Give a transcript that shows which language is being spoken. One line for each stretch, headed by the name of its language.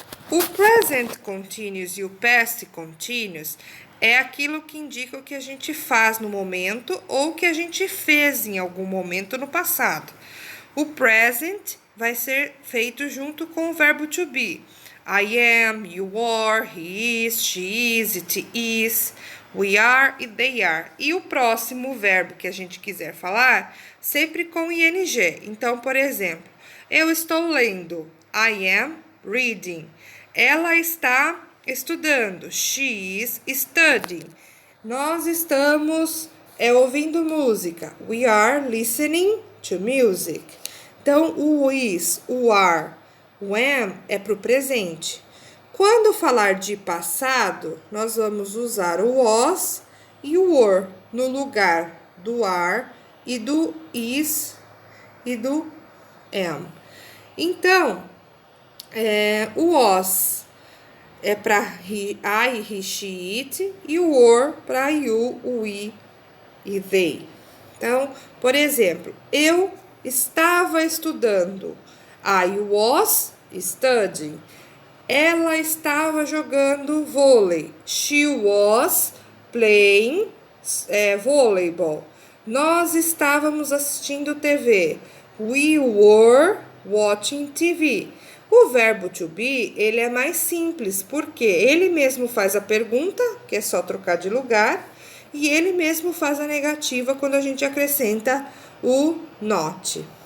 Portuguese: O present continuous e o past continuous é aquilo que indica o que a gente faz no momento ou que a gente fez em algum momento no passado. O present vai ser feito junto com o verbo to be.
English: I am, you are, he is, she is, it is, we are e they are.
Portuguese: E o próximo verbo que a gente quiser falar, sempre com ing. Então, por exemplo, eu estou lendo.
English: I am reading.
Portuguese: Ela está estudando.
English: She is studying.
Portuguese: Nós estamos ouvindo música.
English: We are listening to music.
Portuguese: Então, o is, o are, o am é para o presente. Quando falar de passado, nós vamos usar o was e o were. no lugar do are e do is e do am. Então, o was é para I, he, she, it, e o were para you, we e they. Então, por exemplo, eu estava estudando.
English: I was studying.
Portuguese: Ela estava jogando vôlei.
English: She was playing volleyball.
Portuguese: Nós estávamos assistindo TV.
English: We were watching TV.
Portuguese: O verbo to be, ele é mais simples, porque ele mesmo faz a pergunta, que é só trocar de lugar, e ele mesmo faz a negativa quando a gente acrescenta o not.